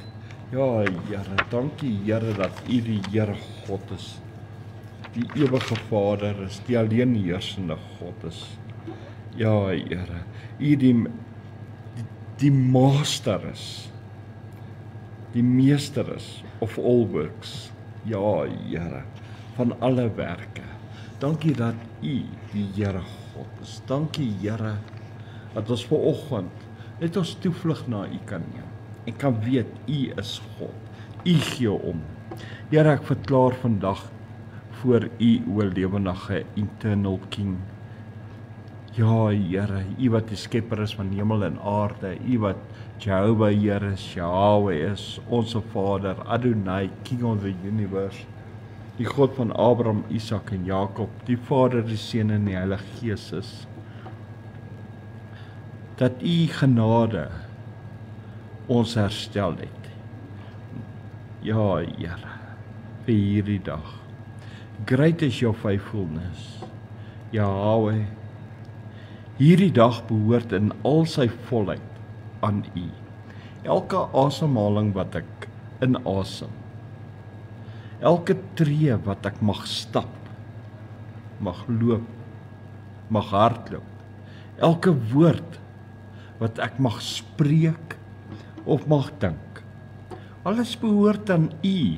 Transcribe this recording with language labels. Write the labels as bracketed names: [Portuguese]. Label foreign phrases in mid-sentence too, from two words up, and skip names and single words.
[Afrikaans] Ja, Here, dankie Here dat U die Here God is, die ewige Vader is, die alleen heersende God is. Ja, Here, U die Master is, die Meester is, [English] of all works. [Afrikaans] Ja, Here, van alle werke. Dankie dat U die Here God is. Dankie, Here, dat ons vanoggend net ons toevlug na U kan neem en kan weet U is God. U gee om. Here, ek verklaar vandag voor U o lewendige [English] eternal King. [Afrikaans] Ja, Here, U wat die skepper is van hemel en aarde, U wat Jehovah Here is, Yahweh is, ons Vader, [English] Adonai, King of the universe, [Afrikaans] die God van Abraham, Isak en Jakob, die Vader, die Seun en die Heilige Gees is. Dat U genade ons herstel het. Ja, Here, vir hierdie dag. [English] Great is your faithfulness, Yahweh. [Afrikaans] Hierdie dag behoort in al sy volheid aan U. Elke asemhaling wat ek inasem, elke tree wat ek mag stap, mag loop, mag hardloop, elke woord wat ek mag spreek of mag dink, alles behoort aan U.